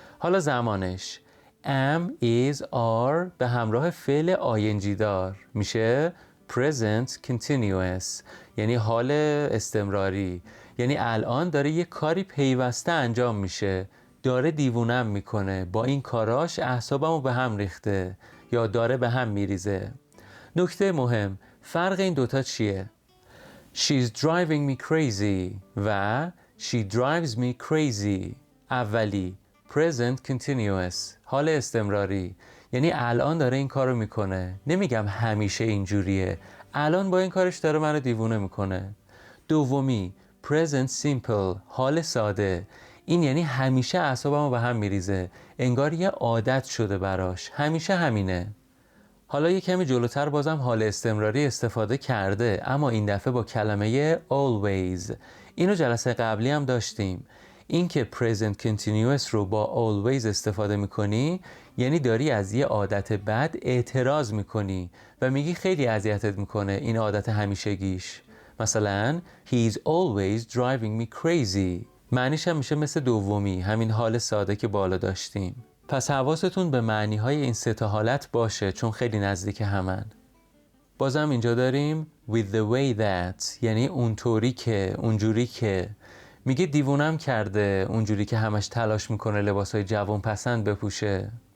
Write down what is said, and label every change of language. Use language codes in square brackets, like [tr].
[fa] حالا زمانش am is are به همراه فعل ing دار میشه present continuous، یعنی حال استمراری، یعنی الان داره یه کاری پیوسته انجام میشه، داره دیوونم میکنه، با این کاراش اعصابمو به هم ریخته یا داره به هم میریزه. نکته مهم، فرق این دوتا چیه؟ [en] She's driving me crazy [fa] و [en] she drives me crazy. [fa] اولی present continuous، حال استمراری، یعنی الان داره این کارو میکنه، نمیگم همیشه اینجوریه، الان با این کارش داره منو دیوونه میکنه. دومی present simple، حال ساده، این یعنی همیشه اعصابمو به هم میریزه، انگار یه عادت شده براش، همیشه همینه. حالا یه کمی جلوتر بازم حال استمراری استفاده کرده، اما این دفعه با کلمه always. اینو جلسه قبلی هم داشتیم. این که present continuous رو با always استفاده میکنی یعنی داری از یه عادت بد اعتراض میکنی و میگی خیلی اذیتت میکنه این عادت همیشگیش. [en] مثلا he is always driving me crazy. [fa] معنیش هم میشه مثل دومی، همین حال ساده که بالا داشتیم. پس حواستون به معنی‌های این سه تا حالت باشه چون خیلی نزدیک همن. بازم اینجا داریم with the way that، یعنی اونطوری که، اونجوری که. میگه دیوونم کرده اونجوری که همش تلاش میکنه لباسای جوان پسند بپوشه.